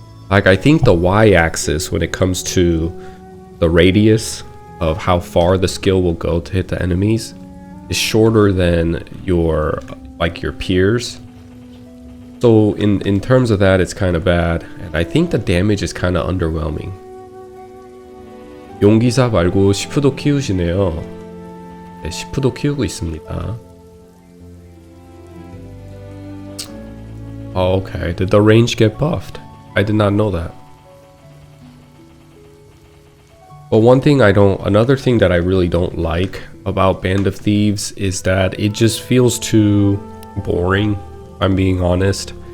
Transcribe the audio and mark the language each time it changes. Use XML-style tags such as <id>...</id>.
<en>Like, I think the y-axis, when it comes to the radius of how far the skill will go to hit the enemies, is shorter than your peers. So in terms of that, it's kind of bad, and I think the damage is kind of underwhelming.</en> <ko>용기사 말고 시프도 키우시네요. 네, 시프도 키우고 있습니다.</ko> <en>Oh, okay. Did the range get buffed? I did not know that. But another thing that I really don't like about Band of Thieves is that it just feels too boring, if I'm being honest.</en>